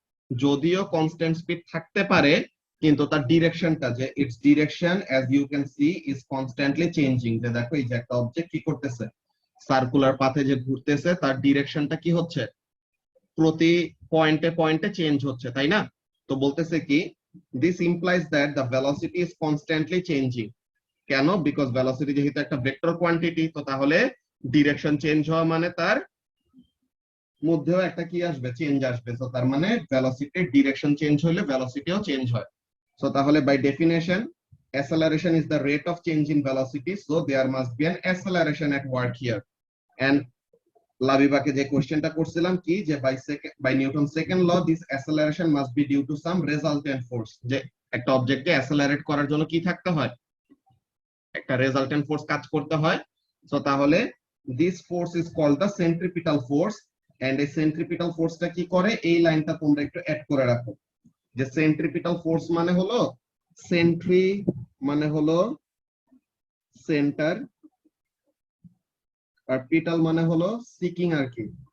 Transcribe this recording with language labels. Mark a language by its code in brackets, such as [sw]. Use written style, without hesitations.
[bn] যদিও constant speed থাকতে পারে কিন্তু তার ডিরেকশনটা, যে [en] it's direction as you can see is constantly changing, [bn] যে দেখো এই যে একটা অবজেক্ট কি করতেছে, সার্কুলার পাথে যে ঘুরতেছে তার ডিরেকশনটা কি হচ্ছে, প্রতি পয়েন্টে পয়েন্টে চেঞ্জ হচ্ছে, তাই না? তো বলতেছে কি, [en] this implies that the velocity is constantly changing. [bn] কেন? বিকজ ভেলোসিটি যেহেতু একটা ভেক্টর কোয়ান্টিটি, তো তাহলে ডিরেকশন চেঞ্জ হওয়া মানে তার মধ্যেও একটা কি আসবে, চেঞ্জ আসবে। তো তার মানে ভেলোসিটির ডিরেকশন চেঞ্জ হলে ভেলোসিটিও চেঞ্জ হয়। সো তাহলে [en] By definition acceleration is the rate of change in velocity, so there must be an acceleration at work here. [bn] And লাবিবাকে যে কোশ্চেনটা করছিলাম কি, যে [en] by Newton second law this acceleration must be due to some resultant force, [bn] যে একটা অবজেক্টকে অ্যাসেলারেট করার জন্য কি থাকতে হয়, একটা রেজাল্টেন্ট ফোর্স কাজ করতে হয়। সো তাহলে [en] this force is called the centripetal force, [bn] and এই সেন্ট্রিপিটাল ফোর্সটা কি করে, এই লাইনটা তোমরা একটু অ্যাড করে রাখো, যে সেন্ট্রিপিটাল ফোর্স মানে হলো, সেন্ট্রি মানে হলো সেন্টার, আর পিটাল মানে হলো সিকিং আর কি।